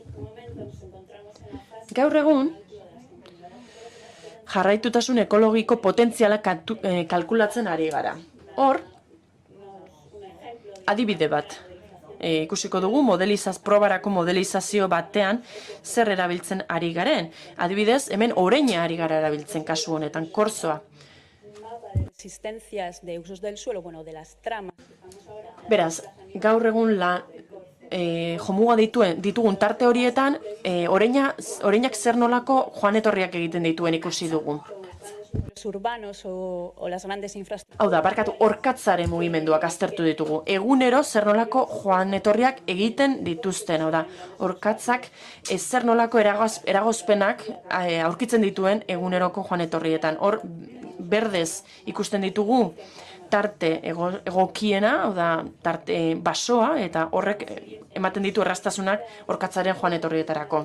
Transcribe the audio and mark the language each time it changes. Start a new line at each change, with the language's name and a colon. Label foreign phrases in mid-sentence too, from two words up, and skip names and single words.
Basque: Gaur egun, jarraitutasun ekologiko potentziala kalkulatzen ari gara. Hor, adibide bat, ikusiko dugu probarako modelizazio batean zer erabiltzen ari garen. Adibidez, hemen oreina ari gara erabiltzen kasu honetan, korzoa.
Spanish: Existencias de usos del suelo, bueno, de las tramas.
Basque: Beraz, gaur egun jomuga ditugun tarte horietan, oreinak zer nolako joan etorriak egiten dituen ikusi dugu.
Spanish: Urbanos o las grandes infraestructuras.
Basque: Hau da, barkatu, orkatzaren mugimenduak aztertu ditugu. Egunero zer nolako joan etorriak egiten dituzten. Hau da, orkatzak zer nolako eragozpenak aurkitzen dituen eguneroko joan etorrietan. Hor, berdez ikusten ditugu tarte egokiena, hau da, tarte basoa, eta horrek ematen ditu erraztasunak orkatzaren joan etorrietarako.